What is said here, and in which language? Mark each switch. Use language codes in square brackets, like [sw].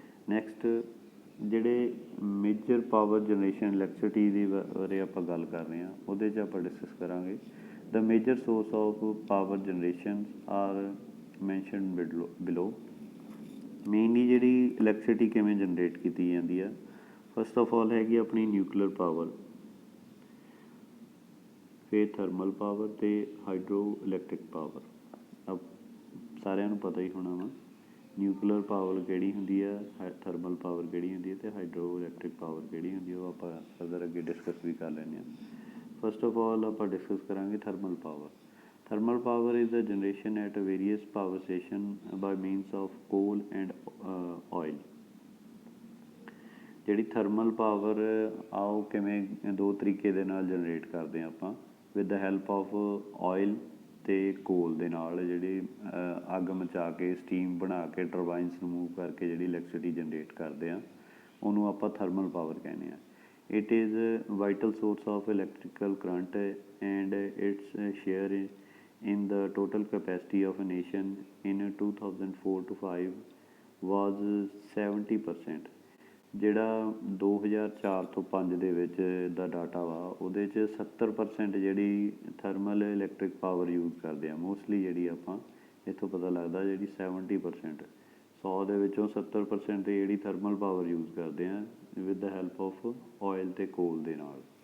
[pa] Next ਜਿਹੜੇ major power generation electricity ਦੀ ਬਾਰੇ ਆਪਾਂ ਗੱਲ ਕਰ ਰਹੇ ਹਾਂ, ਉਹਦੇ 'ਚ ਆਪਾਂ ਡਿਸਕਸ ਕਰਾਂਗੇ। [en] The major source of power generations are mentioned below. [pa] Mainly ਜਿਹੜੀ ਇਲੈਕਟ੍ਰਿਸਿਟੀ ਕਿਵੇਂ ਜਨਰੇਟ ਕੀਤੀ ਜਾਂਦੀ ਆ, ਫਸਟ ਆਫ ਆਲ ਹੈਗੀ ਆਪਣੀ ਨਿਊਕਲੀਅਰ ਪਾਵਰ, ਫਿਰ ਥਰਮਲ ਪਾਵਰ ਅਤੇ ਹਾਈਡਰੋ ਇਲੈਕਟ੍ਰਿਕ ਪਾਵਰ। ਸਾਰਿਆਂ ਨੂੰ ਪਤਾ ਹੀ ਹੋਣਾ ਵਾ ਨਿਊਕਲੀਅਰ ਪਾਵਰ ਕਿਹੜੀ ਹੁੰਦੀ ਆ, ਥਰਮਲ ਪਾਵਰ ਕਿਹੜੀ ਹੁੰਦੀ ਹੈ, ਅਤੇ ਹਾਈਡਰੋ ਇਲੈਕਟ੍ਰਿਕ ਪਾਵਰ ਕਿਹੜੀ ਹੁੰਦੀ ਹੈ, ਉਹ ਆਪਾਂ ਫਰਦਰ ਅੱਗੇ ਡਿਸਕਸ ਵੀ ਕਰ ਲੈਂਦੇ ਹਾਂ। ਫਸਟ ਆਫ ਆਲ ਆਪਾਂ ਡਿਸਕਸ ਕਰਾਂਗੇ thermal power. [en] Thermal power is the generation at various power station by means of coal and oil. [pa] ਜਿਹੜੀ ਥਰਮਲ ਪਾਵਰ ਆ ਉਹ ਕਿਵੇਂ ਦੋ ਤਰੀਕੇ ਦੇ ਨਾਲ ਜਨਰੇਟ ਕਰਦੇ ਹਾਂ ਆਪਾਂ, with the help of oil ਅਤੇ ਕੋਲ ਦੇ ਨਾਲ, ਜਿਹੜੀ ਅੱਗ ਮਚਾ ਕੇ ਸਟੀਮ ਬਣਾ ਕੇ ਟਰਬਾਈਨਸ ਨੂੰ ਮੂਵ ਕਰਕੇ ਜਿਹੜੀ ਇਲੈਕਟ੍ਰਿਸਿਟੀ ਜਨਰੇਟ ਕਰਦੇ ਆ, ਉਹਨੂੰ ਆਪਾਂ ਥਰਮਲ ਪਾਵਰ ਕਹਿੰਦੇ ਹਾਂ। [en] It is a vital source of electrical current and its share in the total capacity of a nation in 2004 to 5 was 70%. [pa] ਜਿਹੜਾ 2004 ਤੋਂ 5 ਦੇ ਵਿੱਚ ਦਾ ਡਾਟਾ ਵਾ, ਉਹਦੇ 'ਚ 70% ਜਿਹੜੀ ਥਰਮਲ ਇਲੈਕਟ੍ਰਿਕ ਪਾਵਰ ਯੂਜ਼ ਕਰਦੇ ਆ ਮੋਸਟਲੀ। ਜਿਹੜੀ ਆਪਾਂ ਇੱਥੋਂ ਪਤਾ ਲੱਗਦਾ ਜਿਹੜੀ 70%, 100 ਦੇ ਵਿੱਚੋਂ 70% ਜਿਹੜੀ ਥਰਮਲ ਪਾਵਰ ਯੂਜ਼ ਕਰਦੇ ਆ with the help of oil ਅਤੇ ਕੋਲ ਦੇ ਨਾਲ।